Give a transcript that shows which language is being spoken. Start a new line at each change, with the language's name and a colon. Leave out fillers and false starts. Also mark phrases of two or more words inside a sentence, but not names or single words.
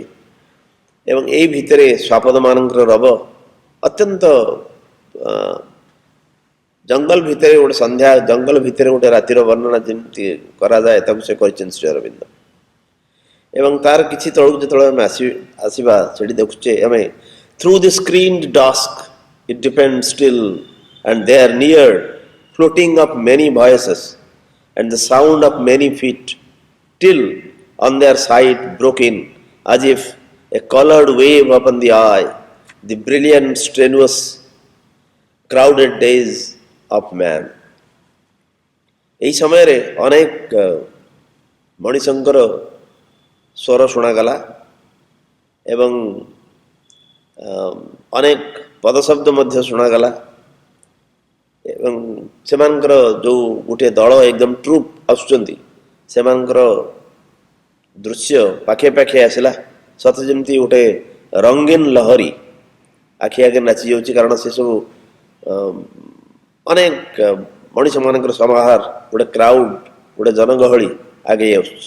Odia: ଏବଂ ଏଇ ଭିତରେ ଶ୍ୱାପଦମାନଙ୍କର ରବ ଅତ୍ୟନ୍ତ ଜଙ୍ଗଲ ଭିତରେ ଗୋଟେ ସନ୍ଧ୍ୟା, ଜଙ୍ଗଲ ଭିତରେ ଗୋଟେ ରାତିର ବର୍ଣ୍ଣନା ଯେମିତି କରାଯାଏ ତାକୁ ସେ କରିଛନ୍ତି ଶ୍ରୀ ଅରବିନ୍ଦ। ଏବଂ ତାର କିଛି ତଳକୁ ଯେତେବେଳେ ଆମେ ଆସିବା ସେଠି ଦେଖୁଛେ ଆମେ,
English: through the screened dusk it depends still, and there near floating up many voices and the sound of many feet, till on their sight broke in as if a colored wave upon the eye the brilliant strenuous crowded days of man.
Odia: ଏହି ସମୟରେ ଅନେକ ମଣିଷଙ୍କର ସ୍ୱର ଶୁଣାଗଲା ଏବଂ ଅନେକ ପଦଶବ୍ଦ ମଧ୍ୟ ଶୁଣାଗଲା, ଏବଂ ସେମାନଙ୍କର ଯେଉଁ ଗୋଟିଏ ଦଳ ଏକଦମ ଟ୍ରୁପ୍ ଆସୁଛନ୍ତି ସେମାନଙ୍କର ଦୃଶ୍ୟ ପାଖେ ପାଖେ ଆସିଲା, ସତେ ଯେମିତି ଗୋଟେ ରଙ୍ଗୀନ ଲହରୀ ଆଖି ଆଗରେ ନାଚି ଯାଉଛି, କାରଣ ସେସବୁ ଅନେକ ମଣିଷମାନଙ୍କର ସମାହାର, ଗୋଟେ କ୍ରାଉଡ୍, ଗୋଟେ ଜନଗହଳି ଆଗେଇ ଆସୁଛି।